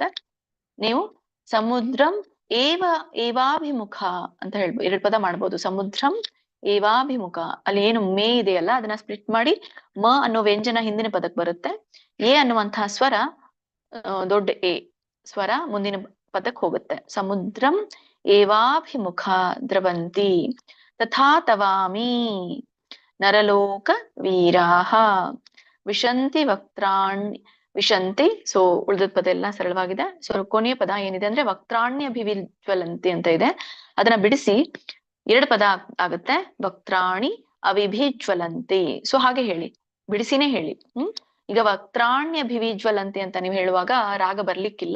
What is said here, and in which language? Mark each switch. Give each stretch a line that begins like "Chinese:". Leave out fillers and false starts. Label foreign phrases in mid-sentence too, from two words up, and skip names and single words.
Kannada: ನೀವು
Sanskrit: ಸಮುದ್ರಂ ಏವಾಭಿಮುಖ
Kannada: ಅಂತ ಹೇಳ್ಬೋದು. 2 ಪದ ಮಾಡ್ಬೋದು.
Sanskrit: ಸಮುದ್ರಂ ಏವಾಭಿಮುಖ.
Kannada: ಅಲ್ಲಿ ಏನು ಮೇ ಇದೆಯಲ್ಲ ಅದನ್ನ ಸ್ಪ್ಲಿಟ್ ಮಾಡಿ ಮ ಅನ್ನೋ ವ್ಯಂಜನ ಹಿಂದಿನ ಪದಕ್ಕೆ ಬರುತ್ತೆ. ಎ ಅನ್ನುವಂತಹ ಸ್ವರ ದೊಡ್ಡ ಎ ಸ್ವರ ಮುಂದಿನ ಪದಕ್ಕೆ ಹೋಗುತ್ತೆ.
Sanskrit: ಸಮುದ್ರಂ ಏವಾಭಿಮುಖ ದ್ರವಂತಿ ತಥಾ ತವಾಮಿ ನರಲೋಕ ವೀರಾಹ ವಿಶಂತಿ ವಕ್ತ್ರಾಣಿ. ವಿಶಂತಿ.
Kannada: ಸೊ ಉಳಿದ ಪದ ಎಲ್ಲ ಸರಳವಾಗಿದೆ. ಸೊ ಕೊನೆಯ ಪದ ಏನಿದೆ ಅಂದ್ರೆ
Sanskrit: ವಕ್ತ್ರಾಣ್ಯ ಅಭಿವಿಜ್ವಲಂತಿ
Kannada: ಅಂತ ಇದೆ. ಅದನ್ನ ಬಿಡಿಸಿ 2 ಪದ ಆಗುತ್ತೆ.
Sanskrit: ವಕ್ತ್ರಾಣಿ ಅವಿಭಿಜ್ವಲಂತಿ.
Kannada: ಸೊ ಹಾಗೆ ಹೇಳಿ, ಬಿಡಿಸಿನೇ ಹೇಳಿ. ಈಗ
Sanskrit: ವಕ್ತ್ರಾಣ್ಯ ಅಭಿವಿಜ್ವಲಂತಿ
Kannada: ಅಂತ ನೀವು ಹೇಳುವಾಗ ರಾಗ ಬರ್ಲಿಕ್ಕಿಲ್ಲ.